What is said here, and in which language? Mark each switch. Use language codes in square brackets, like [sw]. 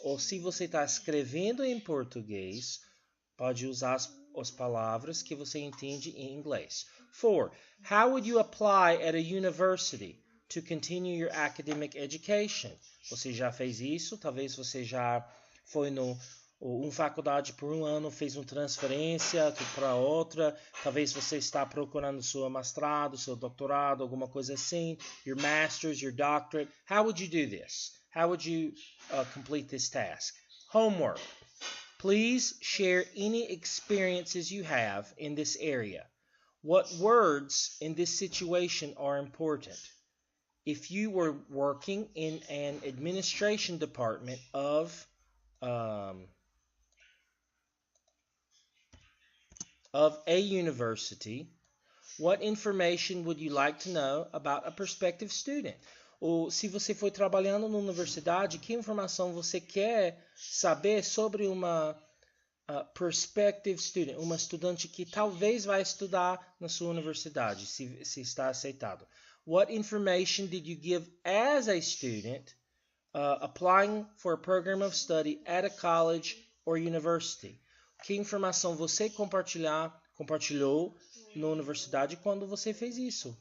[pt] Ou se você está escrevendo em português, pode usar as palavras que você entende em inglês. [en] 4. How would you apply at a university to continue your academic education? [pt] Você já fez isso? Talvez você já foi uma faculdade por um ano, fez uma transferência para outra. Talvez você está procurando seu mestrado, seu doutorado, alguma coisa assim. [en] Your master's, your doctorate. How would you do this? How would you complete this task? Homework. Please share any experiences you have in this area. What words in this situation are important? If you were working in an administration department of a university, what information would you like to know about a prospective student? [pt] Ou se você foi trabalhando na universidade, que informação você quer saber sobre uma [en] prospective student, [pt] uma estudante que talvez vai estudar na sua universidade, se está aceitado? [en] What information did you give as a student applying for a program of study at a college or university? [pt] Que informação você compartilhou na universidade quando você fez isso?